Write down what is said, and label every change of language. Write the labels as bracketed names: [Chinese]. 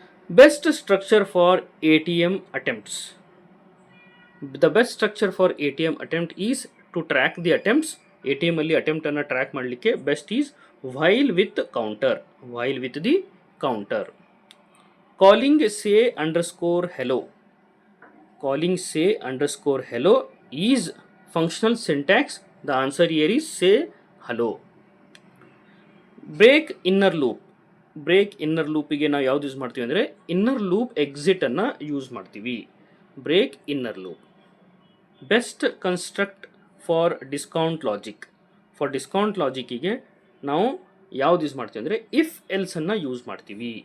[English] Best structure for ATM attempts. The best structure for ATM attempt is to track the attempts. [Kannada] ATM ಅಲ್ಲಿ attempt ಅನ್ನು track ಮಾಡಲಿಕ್ಕೆ best is while with counter. [English] While with the counter. Calling say underscore hello. Calling say underscore hello is functional syntax. The answer here is say hello. Break inner loop. [Kannada] Break inner ಲೂಪಿಗೆ ನಾವು ಯಾವ್ದು use ಮಾಡ್ತೀವಿ ಅಂದರೆ inner loop ಎಕ್ಸಿಟನ್ನು use ಮಾಡ್ತೀವಿ. [English] Break inner loop. Best construct for discount logic. [Kannada] For discount ಲಾಜಿಕ್ಕಿಗೆ ನಾವು ಯಾವ್ದು use ಮಾಡ್ತೀವಿ ಅಂದರೆ if ಎಲ್ಸನ್ನು use ಮಾಡ್ತೀವಿ.